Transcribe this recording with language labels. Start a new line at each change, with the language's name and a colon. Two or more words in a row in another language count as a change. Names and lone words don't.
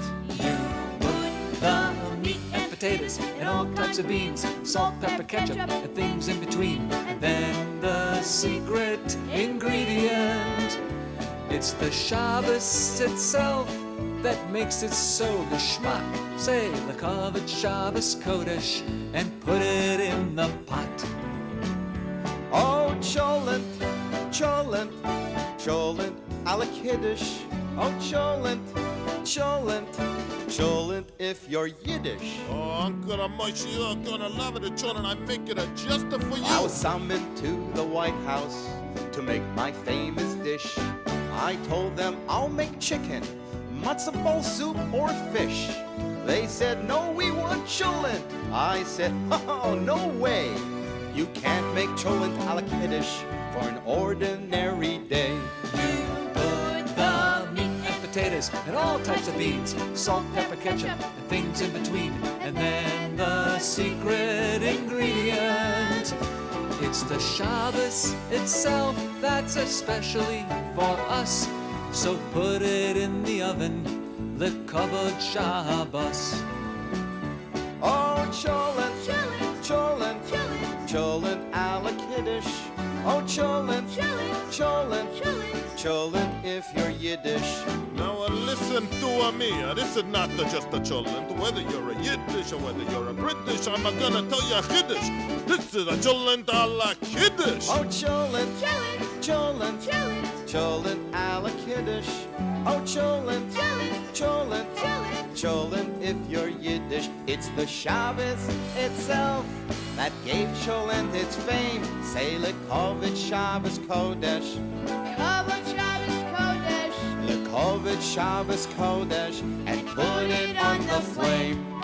English: You put the meat and potatoes and all types of beans, salt, pepper, ketchup, and things in between. And then the secret ingredient. It's the Shabbos itself that makes it so geschmack. Say
Yiddish: לכּבֿוד שבת קודש
English: and put it in the pot. Oh, cholent, cholent, cholent a la kiddush. Oh, cholent, cholent, cholent if you're Yiddish. Oh, Uncle MOISHY, you're gonna love it, children. I make it just for you. I was summoned to the White House to make my famous dish. I told them I'll make chicken, matzo ball soup, or fish. They said, no, we want cholent. I said, oh, no way. You can't make cholent a la Kiddush for an ordinary day. You put the meat and potatoes and all types of beans, salt, pepper, ketchup, and things in between. And then the secret ingredient, it's the Shabbos itself that's especially for us. So put it in the oven, the covered Shabbos. Oh, cholent, cholent, cholent a la Kiddush. Oh, cholent, cholent, cholent if you're Yiddish. Now listen to me. This is not just a cholent. Whether you're a Yiddish or whether you're a British, I'm gonna tell you a Kiddush. This is a cholent a la Kiddush. Oh, cholent, cholent, cholent a la Kiddush. Oh, cholent, cholent, cholent if you're Yiddish. It's the Shabbos itself that gave cholent its fame. Say
Yiddish: לכּבֿוד שבת קודש. לכּבֿוד שבת קודש,
English: and put it on the flame.